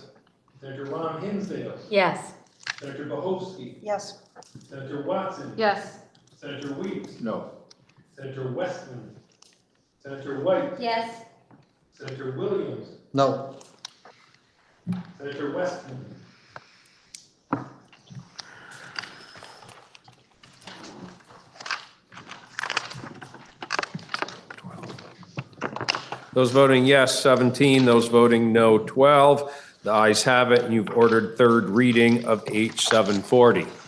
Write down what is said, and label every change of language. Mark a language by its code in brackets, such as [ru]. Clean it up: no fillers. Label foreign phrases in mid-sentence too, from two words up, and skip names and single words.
[en] Senator Ron Hinsdale. Yes. Senator Bohofsky. Yes. Senator Watson. Yes. Senator Weeks. No. Senator Westman. Senator White. Yes. Senator Williams. No. Senator Westman. Those voting yes, 17. Those voting no, 12. The ayes have it, and you've ordered third reading of H 740.